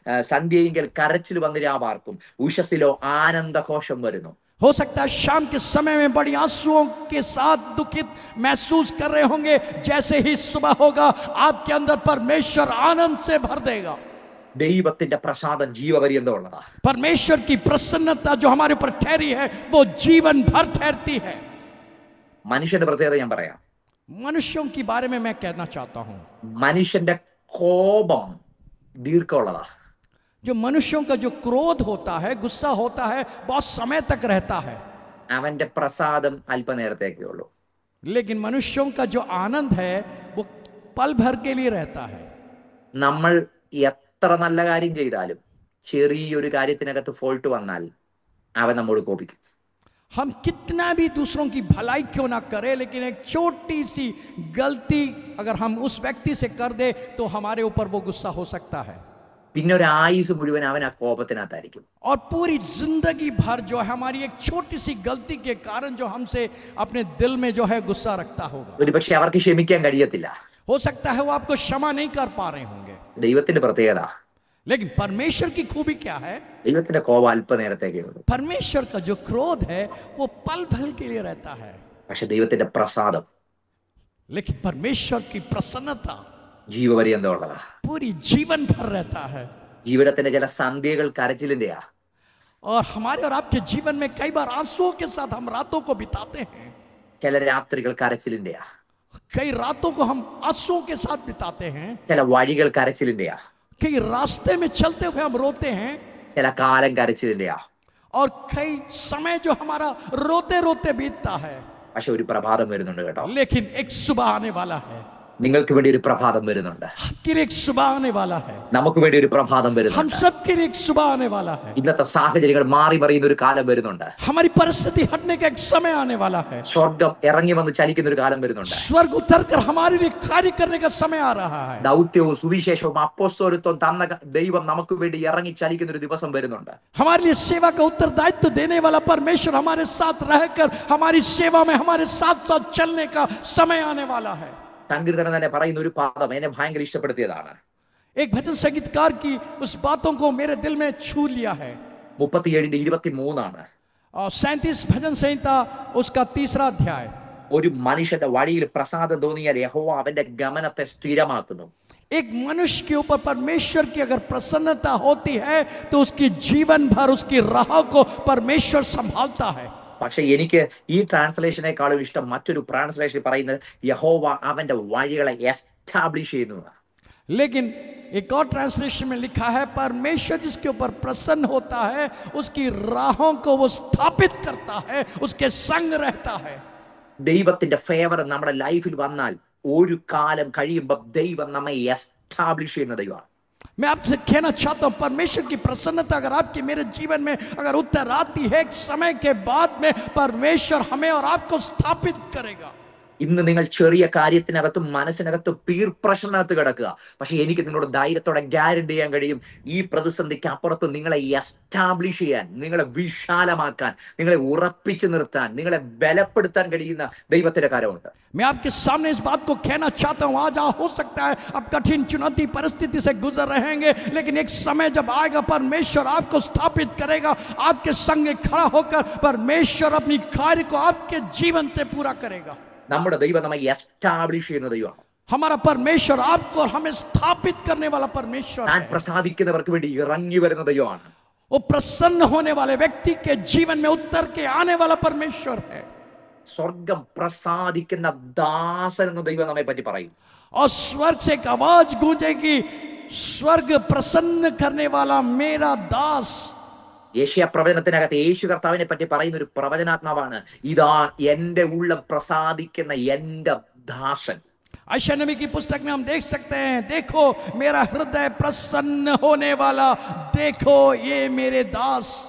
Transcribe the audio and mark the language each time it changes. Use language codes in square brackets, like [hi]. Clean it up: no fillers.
[ml] സന്ധ്യയെങ്കിൽ കരച്ചിൽ വന്ന് രാപാർക്കും, ഉഷസ്സിലോ ആനന്ദഘോഷം വരുന്നു. [hi] हो सकता है शाम के समय में बड़ी आंसुओं के साथ दुखित महसूस कर रहे होंगे, जैसे ही सुबह होगा आपके अंदर परमेश्वर आनंद से भर देगा. [ml] ദൈവത്തിന്റെ പ്രസാദം ജീവപര്യന്തമുള്ളതാ. [hi] परमेश्वर की प्रसन्नता जो हमारे ऊपर ठहरी है वो जीवन भर ठहरती है. [ml] മനുഷ്യന്റെ പ്രത്യേകത ഞാൻ പറയാം. [hi] मनुष्यों के बारे में मैं कहना चाहता हूं, [ml] മനുഷ്യന്റെ കോപം ദീർഘമുള്ളതാ. [hi] जो मनुष्यों का जो क्रोध होता है, गुस्सा होता है, बहुत समय तक रहता है, [ml] അവന്റെ പ്രസാദം അല്പനേരത്തേക്കേ ഉള്ളൂ. [hi] लेकिन मनुष्यों का जो आनंद है वो पल भर के लिए रहता है. [ml] നമ്മൾ എത്ര നല്ല കാര്യം ചെയ്താലും ചെറിയൊരു കാര്യത്തിനകത്ത് ഫോൾട്ട് വന്നാൽ അവൻ നമ്മോട് കോപിക്കും. [hi] हम कितना भी दूसरों की भलाई क्यों ना करें, लेकिन एक छोटी सी गलती अगर हम उस व्यक्ति से कर दे तो हमारे ऊपर वो गुस्सा हो सकता है, [ml] പിന്നെ ഒരു ആയുസ് മുഴുവൻ അവൻ ആ കോപത്തിനകത്തായിരിക്കും. [hi] और पूरी जिंदगी भर जो है हमारी एक छोटी सी गलती के कारण जो हमसे अपने दिल में जो है गुस्सा रखता होगा. [ml] ഒരുപക്ഷെ അവർക്ക് ക്ഷമിക്കാൻ കഴിയത്തില്ല. [hi] हो सकता है वो आपको क्षमा नहीं कर पा रहे होंगे. [ml] ദൈവത്തിന്റെ പ്രത്യേകത, [hi] लेकिन परमेश्वर की खूबी क्या है? [ml] ദൈവത്തിന്റെ കോപം അല്പനേരത്തേക്കേ ഉള്ളൂ. [hi] परमेश्वर का जो क्रोध है वो पल भर के लिए रहता है, [ml] പക്ഷെ ദൈവത്തിന്റെ പ്രസാദം, [hi] लेकिन परमेश्वर की प्रसन्नता [ml] ജീവപര്യന്തമുള്ളതാ. [hi] पूरी जीवन भर रहता है. [ml] ജീവിതത്തിന്റെ ചില സന്ധ്യകൾ കരച്ചിലിന്റെയാ. [hi] और हमारे और आपके जीवन में कई बार आंसुओं के साथ हम रातों को बिताते हैं, [ml] ചില രാത്രികൾ കരച്ചിലിന്റെയാ. [hi] कई रातों को हम आंसुओं के साथ बिताते हैं, [ml] ചില വഴികൾ കരച്ചിലിന്റെയാ. [hi] कई रास्ते में चलते हुए हम रोते हैं, [ml] ചില കാലം കരച്ചിലിന്റെയാ. [hi] और कई समय जो हमारा रोते रोते बीतता है. [ml] പക്ഷെ ഒരു പ്രഭാതം വരുന്നുണ്ട് കേട്ടോ. [hi] लेकिन एक सुबह आने वाला है, [ml] നിങ്ങൾക്ക് വേണ്ടി ഒരു പ്രഭാതം വരുന്നുണ്ട്. [hi] आपके लिए एक सुबह आने वाला है, [ml] നമുക്ക് വേണ്ടി ഒരു പ്രഭാതം [hi] हम [ml] വരുന്നുണ്ട്. [hi] सबके लिए एक सुबह आने वाला है. [ml] ഇന്നത്തെ സാഹചര്യങ്ങൾ മാറി മറിയുന്ന ഒരു കാലം വരുന്നുണ്ട്. [hi] हमारी परिस्थिति हटने का एक समय आने वाला है. [ml] സ്വർഗം ഇറങ്ങി വന്ന് ചലിക്കുന്ന ഒരു കാലം വരുന്നുണ്ട്. [hi] स्वर्ग उतर कर हमारे लिए कार्य करने का समय आ रहा है. [ml] ദൗത്യവും സുവിശേഷവും അപ്പോസ്തലത്വവും തന്ന ദൈവം നമുക്ക് വേണ്ടി ഇറങ്ങി ചലിക്കുന്ന ഒരു ദിവസം വരുന്നുണ്ട്. [hi] हमारे लिए सेवा का उत्तरदायित्व देने वाला परमेश्वर हमारे साथ रहकर हमारी सेवा में हमारे साथ साथ चलने का समय आने वाला है. [ml] സങ്കീർത്തനം തന്നെ പറയുന്ന ഒരു പാദം എന്നെ ഭയങ്കര ഇഷ്ടപ്പെടുത്തിയതാണ്. [hi] एक भजन संगीतकार की उस बातों को मेरे दिल में छू लिया है. 37:23 और 37 भजन संहिता उसका 3रा अध्याय. [ml] ഒരു മനുഷ്യന്റെ വഴിയിൽ പ്രസാദം തോന്നിയാൽ യഹോവ അവന്റെ ഗമനത്തെ സ്ഥിരമാക്കുന്നു. [hi] एक मनुष्य के ऊपर परमेश्वर की अगर प्रसन्नता होती है तो उसकी जीवन भर उसकी राह को परमेश्वर संभालता है. [ml] പക്ഷെ എനിക്ക് ഈ ട്രാൻസ്ലേഷനേക്കാളും ഇഷ്ടം മറ്റൊരു ട്രാൻസ്ലേഷൻ പറയുന്നത് യഹോവ അവന്റെ വഴികളെ എസ്റ്റാബ്ലിഷ് ചെയ്യുന്നു. [hi] लेकिन एक और ट्रांसलेशन में लिखा है परमेश्वर जिसके ऊपर प्रसन्न होता है उसकी राहों को वो स्थापित करता है, उसके संग रहता है. [ml] ദൈവത്തിന്റെ ഫേവർ നമ്മുടെ ലൈഫിൽ വന്നാൽ ഒരു കാലം കഴിയുമ്പോൾ ദൈവം നമ്മെ എസ്റ്റാബ്ലിഷ് ചെയ്യുന്ന ദൈവമാണ്. [hi] मैं आपसे कहना चाहता हूं परमेश्वर की प्रसन्नता अगर आपके मेरे जीवन में अगर उतर आती है, एक समय के बाद में परमेश्वर हमें और आपको स्थापित करेगा. [ml] ഇന്ന് നിങ്ങൾ ചെറിയ കാര്യത്തിനകത്തും മനസ്സിനകത്തും പീർ പ്രഷറിനകത്ത് കിടക്കുക. പക്ഷെ എനിക്ക് നിങ്ങളോട് ധൈര്യത്തോടെ ഗ്യാരണ്ടി ചെയ്യാൻ കഴിയും, ഈ പ്രതിസന്ധിക്ക് അപ്പുറത്ത് നിങ്ങളെ എസ്റ്റാബ്ലിഷ് ചെയ്യാൻ, നിങ്ങളെ വിശാലമാക്കാൻ, നിങ്ങളെ ഉറപ്പിച്ചു നിർത്താൻ, നിങ്ങളെ ബലപ്പെടുത്താൻ കഴിയുന്ന ദൈവത്തിന്റെ കരമുണ്ട്. [hi] मैं आपके सामने इस बात को कहना चाहता हूं, आज हो सकता है आप कठिन चुनौती परिस्थिति से गुजर रहेंगे, लेकिन एक समय जब आएगा परमेश्वर आपको स्थापित करेगा, आपके संग खड़ा होकर परमेश्वर अपनी कार्य को आपके जीवन से पूरा करेगा. [ml] നമ്മുടെ ദൈവം നമ്മെ എസ്റ്റാബ്ലിഷ് ചെയ്യുന്ന ദൈവമാണ്. [hi] हमारा परमेश्वर आपको और हमें स्थापित करने वाला परमेश्वर [ml] താൻ [hi] है. [ml] പ്രസാദിക്കുന്നവർക്ക് വേണ്ടി ഇറങ്ങി വരുന്ന ദൈവമാണ്. [hi] वो प्रसन्न होने वाले व्यक्ति के जीवन में उतर के आने वाला परमेश्वर है. [ml] സ്വർഗം പ്രസാദിക്കുന്ന ദാസൻ എന്ന ദൈവം നമ്മെ പറ്റി പറയും. [hi] और स्वर्ग से एक आवाज गूंजेगी, स्वर्ग प्रसन्न करने वाला मेरा दास. [ml] യേശയ്യ പ്രവചനത്തിനകത്ത് യേശു കർത്താവിനെ പറ്റി പറയുന്ന ഒരു പ്രവചനാത്മാവാണ്, ഇതാ എന്റെ ഉള്ളം പ്രസാദിക്കുന്ന എന്റെ ദാസൻ. [hi] यशायाह नबी की पुस्तक में हम देख सकते हैं, देखो मेरा हृदय प्रसन्न होने वाला, देखो ये मेरे दास.